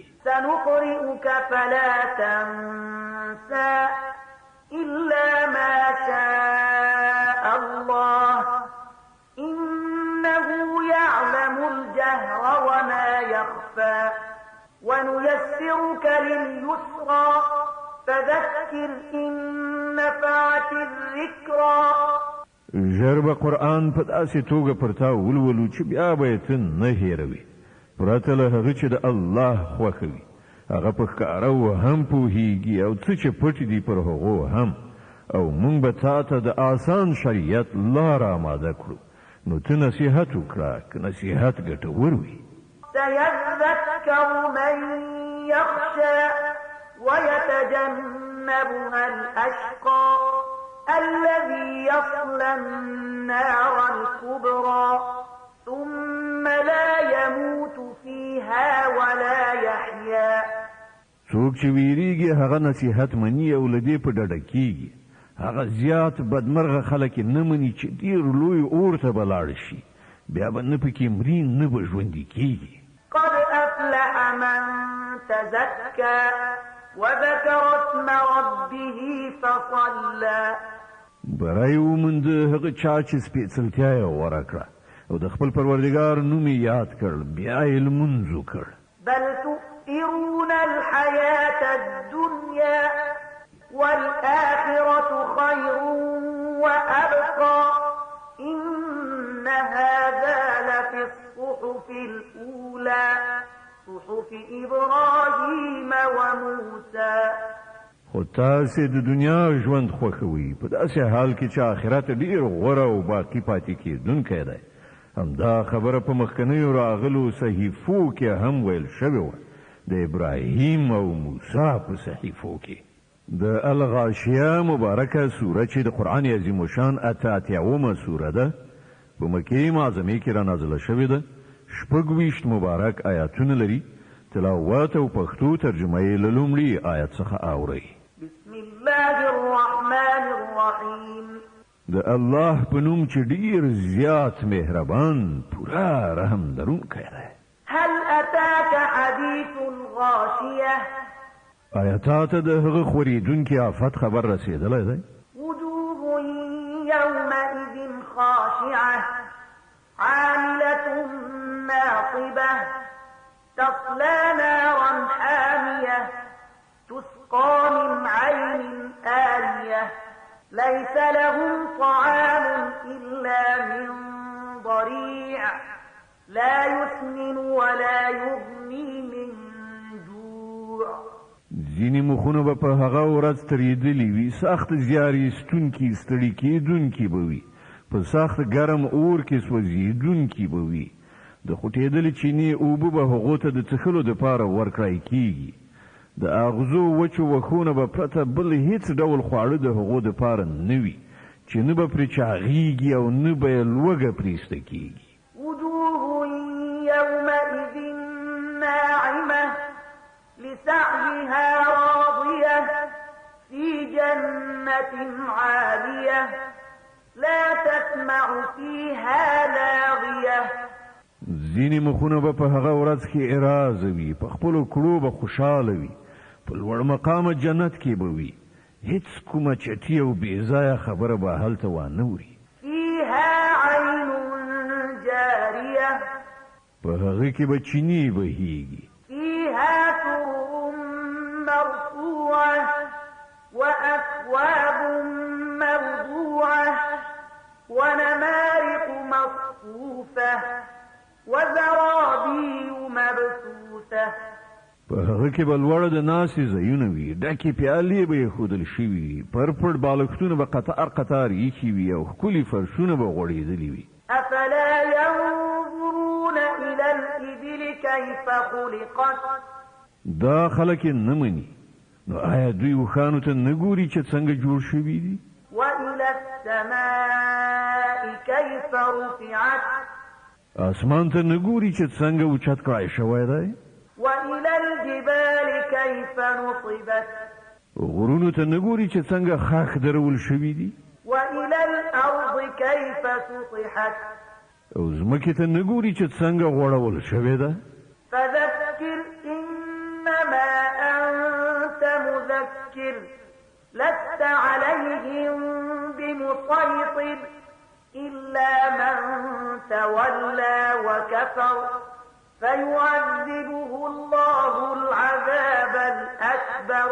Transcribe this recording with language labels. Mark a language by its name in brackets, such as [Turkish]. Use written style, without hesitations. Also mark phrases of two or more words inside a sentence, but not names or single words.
[Arabic] سنقرئك فلا تنسى إلا ما شاء الله إنه يعلم الجهر وما يخفى ونيسرك لليسرى فذكر إن نفعت الذكرى. [Pashto] ژر به قرآن په داسې توګه پر تا ولولو چې بیا به یې ته نه هېروي پرته له هغه چې د الله خوښوي. هغه په ښکاره و هم پوهیږي او څه چې پټ دي پر هغو هم. او موږ به تا ته د آسان شریعت لار آماده کړو. نو ته نصیحت وکړه که نصیحت ګټور وي. [Arabic] سيذكر من يخشى ويتجنبها الأشقى الذي يصلى النار الكبرى ثم لا يموت فيها ولا يحيا. [Pashto] څوک چې ویریږي هغه نصیحت مني او له دې په ډډه کیږي. هغه زیات بدمرغه خلک نه مني چې ډېر لوی اور ته به لاړ شي بیا به نه پکې مري نه به ژوندي کیږي. [Arabic] قد أفلح من تزكى وذكر اسم ربه فصلى. [Pashto] بری ومونده هغه چا چې سپېڅلتیا یې غوره کړه او د خپل پروردګار نوم یې یاد کړ بیا یې لمونځ وکړ. [Arabic] بل تؤثرون الحياة الدنيا والآخرة خير وأبقى إن هذا لفي الصحف الأولى صحف إبراهيم وموسى. [Pashto] خو تاسې د دنیا ژوند خوښوئ په داسې حال کې چې آخرت ډېر غوره او باقي پاتې کېدونکی دی. همدا خبره په مخکنیو راغلو صحیفو کې هم ویل شوې وه د ابراهیم او موسی په صحیفو کې. د الغاشیه مبارکه سوره چې د قرآن عظیم الشان 88 سوره ده په مکې معظمې کې را نازله شوې ده 26 مبارک آیاتونه لري تلاوت او پښتو ترجمه یې له لومړي آیت څخه اورئ [Arabic] بسم الله الرحمن الرحیم [Pashto] د الله په نوم چې ډیر زیات مهربان پورا رحم لرونکی دی [Arabic] هل اتاك حديث الغاشية [Pashto] آیاتات د هغه خوریدونکي آفت خبر رسیدلی دی [Arabic] وجوه يومئذ خاشعة عاملة ناصبة تصلى نارا حامية تسقى من عين آنية ليس لهم طعام إلا من ضريع لا يسمن ولا يغني من جوع [Pashto] ځینې مخونه به په هغه ورځ تریدلي وي سخت زیار ایستونکي ستړي کېدونکي به وي په سخت ګرم اور کې سوځېدونکي به وي د خوټېدلې چینې اوبه به هغو ته د څښلو دپاره ورکړی کېږي د اغزو وچو وښونه به پرته بل هیڅ ډول خواړه د هغو دپاره نه وي چې نه به پرې چاغېږي او نه به یې لوږه پرېسته کېږي [Arabic] وجوه يومئذ ناعمة لسعيها راضية في جنة عالية لا تسمع فيها لاغية [Pashto] ځینې مخونه به په هغه ورځ کې اراز وي په خپلو کړو به خوشحاله وي په لوړ مقامه جنت کې به وي هیڅ کومه چټي او بېځایه خبره به هلته وانه [Arabic] فيها عين جارية [Pashto] په هغه کې به چینې بهیږي [Arabic] فيها سرر مرفوعة وأكواب موضوعة ونمارق مصفوفة وزرابي مبثوثة [Pashto] په هغه کې به لوړه د ناستې ځایونه وي ډکې پیالې به ایښودل شوي وي پرپړ بالښتونه به قطار قطار ایښي وي او ښکلي فرشونه به غوړېدلي وي [Arabic] أفلا ينظرون إلى الإبل كيف خلقت [Pashto] دا خلک یې نه مني نو آیا دوی اوښانو ته نه ګوري چې څنګه جوړ شوي دي [Arabic] وإلى السماء كيف رفعت [Pashto] اسمان ته نه ګوري چې څنګه اوچت کړای شوی دی [Arabic] وإلى الجبال كيف نصبت [Pashto] غرونو ته نه ګوري چې څنګه خاک درول شوي دي [Arabic] وإلى الأرض كيف سطحت [Pashto] او ځمکې ته نه ګوري چې څنګه غوړول شوې ده [Arabic] فذكر إنما أنت مذكر لست عليهم بمسيطر إلا من تولى وكفر فيعذبه الله العذاب الأكبر